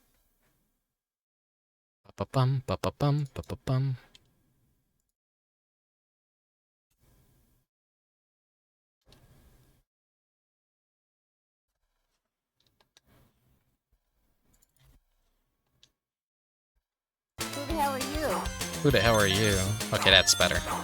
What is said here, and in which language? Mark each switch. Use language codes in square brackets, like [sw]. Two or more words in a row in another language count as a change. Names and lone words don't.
[en] Ba-ba-bum, ba-ba-bum, ba-ba-bum. Who the hell are you? Who the hell are you? Okay, that's better.